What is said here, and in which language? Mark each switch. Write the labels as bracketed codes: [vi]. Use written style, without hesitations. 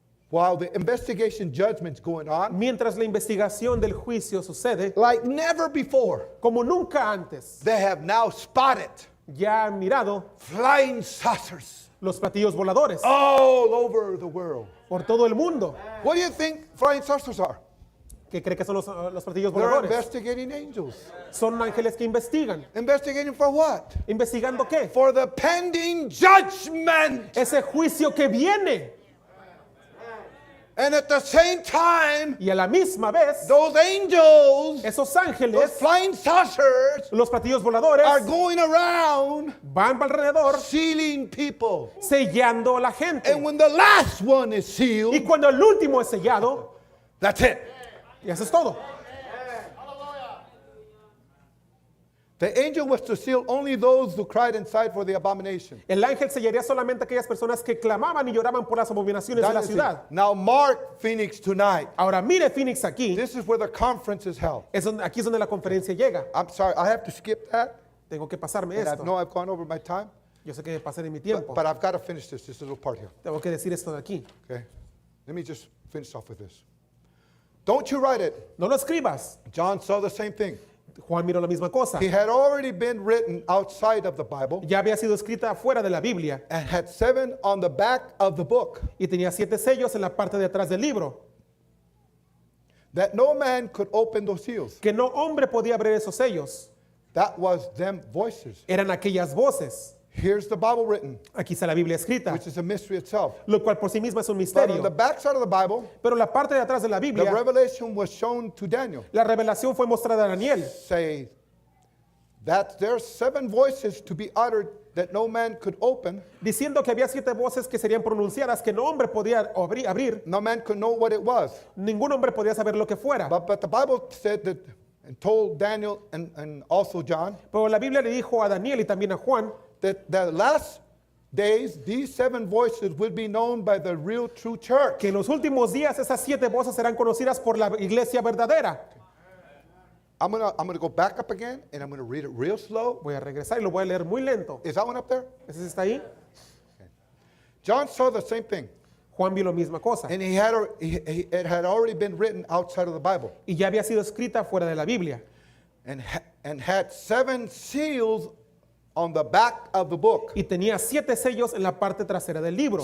[en] While the investigation judgment's going on, [es] mientras la investigación del juicio sucede, [en] like never before, [es] como nunca antes, [en] they have now spotted [es] ya han mirado [en] flying saucers [es] los platillos voladores [en] all over the world. [es] por todo el mundo. [en] What do you think flying saucers are? [es] ¿Qué cree que son los platillos [en] They're [es] voladores? [en] investigating angels. [es] Son ángeles que investigan. [en] Investigating for what? [es] ¿Investigando qué? [en] For the pending judgment. [es] Ese juicio que viene. [en] And at the same time, [es] Y a la misma vez, [en] those angels, [es] esos ángeles, [en] flying saucers, [es] los platillos voladores, [en] are going around [es] van alrededor [en] sealing people. [es] sellando a la [en] And [es] gente. [en] when the last one is [es] Y [en] sealed, [es] cuando el último es sellado, [en] that's it. [es] y eso es todo. [en] The angel was to seal only those who cried and sighed for the abomination. [es] El ángel sellaría solamente a aquellas personas que clamaban y lloraban por las abominaciones de la [en] That is it. [es] ciudad. [en] Now mark Phoenix tonight. [es] Ahora mire Phoenix aquí. [en] This is where the conference is held. [es] Aquí es donde la conferencia llega. [en] I'm sorry, I have to skip that. [es] Tengo que pasarme [en] And I [es] esto. [en] know I've gone over my time, [es] Yo sé que pasé de mi tiempo. [en] but I've got to finish this little part here. [es] Tengo que decir esto de aquí. [en] Okay? Let me just finish off with this. Don't you write it. [es] No lo escribas. [en] John saw the same thing. [es] Juan miró la misma cosa. [en] He had already been written outside of the Bible [es] Ya había sido escrita fuera de la Biblia [en] and had 7 on the back of the book [es] y tenía 7 sellos en la parte de atrás del libro. [en] that no man could open those seals. [es] Que no hombre podía abrir esos sellos. [en] That was them voices. [es] Eran aquellas voces. [en] Here's the Bible written, [es] Aquí está la Biblia escrita. [en] which is a mystery itself. [es] Lo cual por sí misma es un [en] But on the [es] misterio. [en] back side of the Bible, [es] Pero la parte de atrás de la [en] the [es] Biblia, [en] revelation was shown to Daniel. [es] la revelación fue mostrada a Daniel. [en] Say that there's 7 voices to be uttered that no man could open. [es] Diciendo que había 7 voces que serían pronunciadas que no hombre podía abrir. [en] No man could know what it was. [es] Ningún hombre podía saber lo que fuera. [en] But the Bible said that and told Daniel and also John [es] Pero la Biblia le dijo a Daniel y también a Juan [en] that the last days these 7 voices will be known by the real true church. [es] que en los últimos días esas 7 voces serán conocidas por la iglesia verdadera. [en] I'm gonna go back up again and I'm gonna read it real slow. [es] Voy a regresar y lo voy a leer muy lento. [en] Is that one up there? [es] ¿Ese está ahí? [en] John saw the same thing, [es] Juan vio la misma cosa. [en] and it had already been written outside of the Bible, [es] Y ya había sido escrita fuera de la Biblia. [en] and had 7 seals on the back of the book. [es] Y tenía 7 sellos en la parte trasera del libro.